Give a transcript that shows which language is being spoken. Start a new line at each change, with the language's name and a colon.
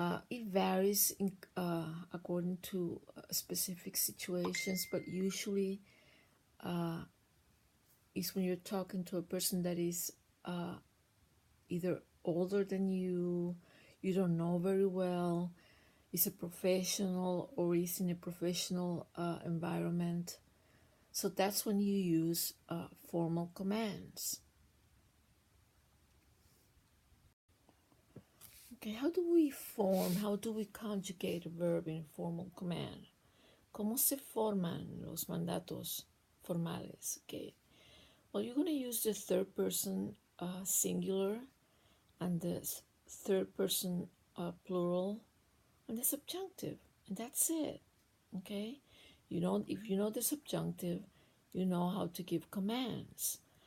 English: It varies according to specific situations, but usually is when you're talking to a person that is either older than you don't know very well, is a professional or is in a professional environment. So that's when you use formal commands. Okay, how do we conjugate a verb in a formal command?
Spanish: ¿Cómo se forman los mandatos formales?
English: Okay, well, you're going to use the third person singular and the third person plural and the subjunctive, and that's it. Okay, if you know the subjunctive, you know how to give commands.